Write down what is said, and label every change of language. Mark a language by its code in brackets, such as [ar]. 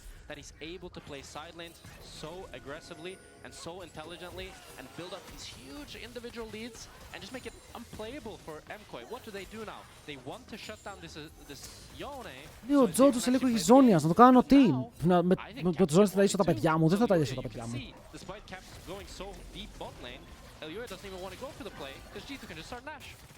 [en] That he's able to play side lanes so aggressively and so intelligently and build up these huge individual leads and just make it unplayable for Mkoi. What do they do now? They want to shut down this Yone. [el] Ναι, ο Τζότζο σε λίγο έχει ζώνιας, να το κάνω τι. Με το ζώνης θα ταΐσω τα παιδιά μου, δεν θα ταΐσω τα παιδιά μου. [en] Despite Caps going so deep bot lane, Elioya doesn't even want to go for the play because G2 can just start Nash.